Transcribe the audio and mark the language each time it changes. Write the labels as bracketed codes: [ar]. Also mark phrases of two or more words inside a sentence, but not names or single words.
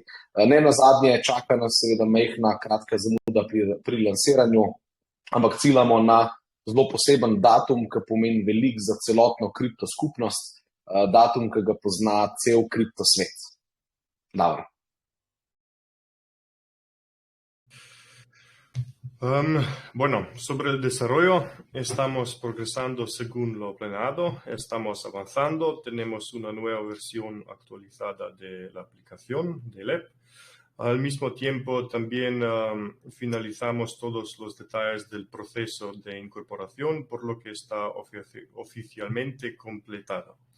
[sl] Ne nazadnje čaka nas seveda majhna kratka zamuda pri lansiranju, ampak ciljamo na zelo poseben datum, ki pomeni veliko za celotno kripto skupnost, datum, ki ga pozna cel kripto svet. Dobro. [es] Bueno, sobre el desarrollo estamos progresando según lo planeado, estamos avanzando, tenemos una nueva versión actualizada de la aplicación del app. Al mismo tiempo también finalizamos todos los detalles del proceso de incorporación, por lo que está oficialmente completado.